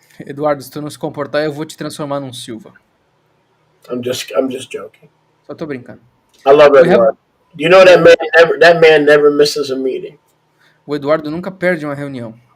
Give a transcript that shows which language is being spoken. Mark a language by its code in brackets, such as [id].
[pt] Eduardo, se tu não se comportar, eu vou te transformar num Silva. [en] I'm just joking. [pt] Só tô brincando. [en] I love Eduardo. Do you know that man never misses a meeting? [pt] O Eduardo nunca perde uma reunião.